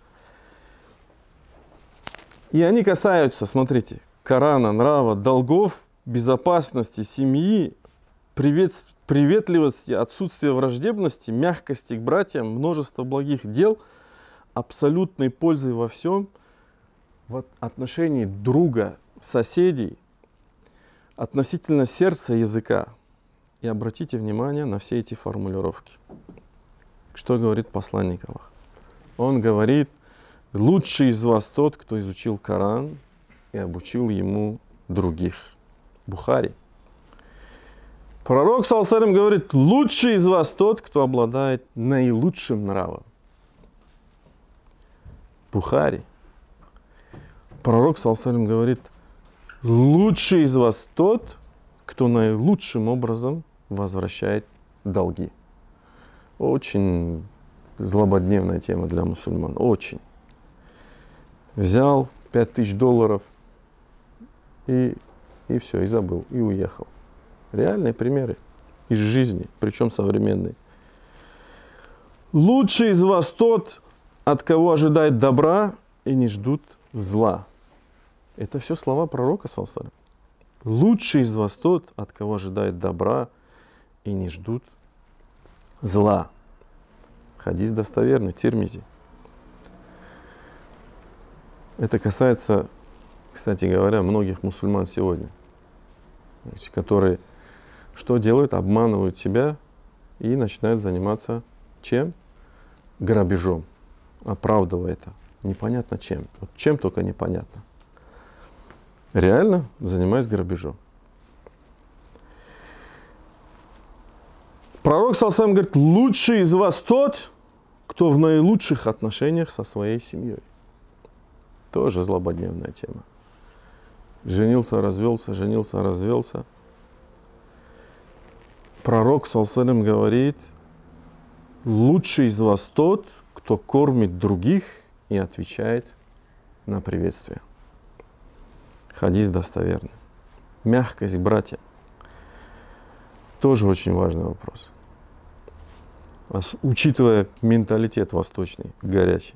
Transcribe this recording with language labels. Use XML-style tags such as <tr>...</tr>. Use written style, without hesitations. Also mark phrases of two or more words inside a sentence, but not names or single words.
<ru>И они касаются, смотрите, Корана, нрава, долгов, безопасности, семьи, приветливости, отсутствия враждебности, мягкости к братьям, множество благих дел, абсолютной пользы во всем, в отношении друга, соседей, относительно сердца, языка. И обратите внимание на все эти формулировки. Что говорит посланник Аллаха? Он говорит: лучший из вас тот, кто изучил Коран и обучил ему других. Бухари. Пророк</ru> <ar>صلى الله عليه وسلم</ar> <ru>говорит: лучший из вас тот, кто обладает наилучшим нравом. Бухари. Пророк</ru> <ar>صلى الله عليه وسلم</ar> <ru>говорит: лучший из вас тот, кто наилучшим образом возвращает долги. Очень злободневная тема для мусульман. Очень. Взял $5000 и все, и забыл, и уехал. Реальные примеры из жизни, причем современные. Лучший из вас тот, от кого ожидает добра и не ждут зла. Это все слова пророка,</ru> <ar>صلى الله عليه وسلم.</ar> <ru>Лучший из вас тот, от кого ожидает добра и не ждут зла. Хадис достоверный, Тирмизи. Это касается, кстати говоря, многих мусульман сегодня, которые что делают? Обманывают себя и начинают заниматься чем? Грабежом, оправдывая это. Непонятно чем. Вот чем только непонятно. Реально занимаясь грабежом. Пророк</ru> <ar>صلى الله عليه وسلم</ar> <ru>говорит: лучший из вас тот, кто в наилучших отношениях со своей семьей. Тоже злободневная тема. Женился, развелся, женился, развелся. Пророк</ru> <ar>صلى الله عليه وسلم</ar> <ru>говорит: лучший из вас тот, кто кормит других и отвечает на приветствие. Хадис достоверный. Мягкость, братья. Тоже очень важный вопрос. Учитывая менталитет восточный, горячий.</ru>